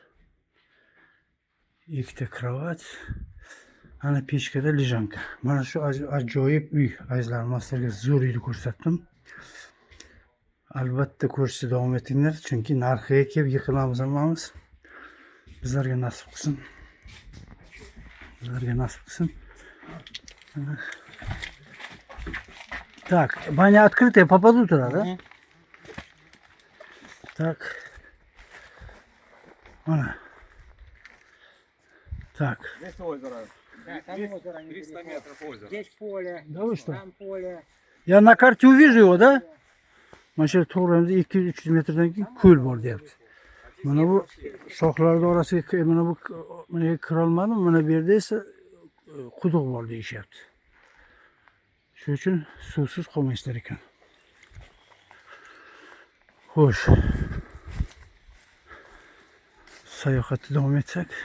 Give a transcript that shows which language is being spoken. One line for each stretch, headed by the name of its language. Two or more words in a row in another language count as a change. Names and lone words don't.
Uzbek: Ikkita kravat. Ana pechkada lejanka. Mana shu ajoyib uy. Azizlar, men sizlarga zo'r uyni ko'rsatdim. Albatta ko'rishni davom etinglar, chunki narxiga kelib yiqilamiz hammamiz. Bizlarga nasib qilsin. Bizlarga nasib qilsin.
Russian: Так, баня открытая, попаду туда, да? Так. Ана. Так. Здесь озеро. Да, там озеро 300 метров озера. Здесь поле, Да вы что? там поле. Ya на карте увижу его, да?
Uzbek: Mana shu to'g'ramizda 200-300 metrdan keyin ko'l bor deyapti. Mana bu shoxlarning orasiga mana bu meni kira olmadim. Mana bu yerda esa quduq bor deyishyapti. Shuning uchun suvsiz qolmaysizlar ekan. Xo'sh. Sayohatni davom etsak.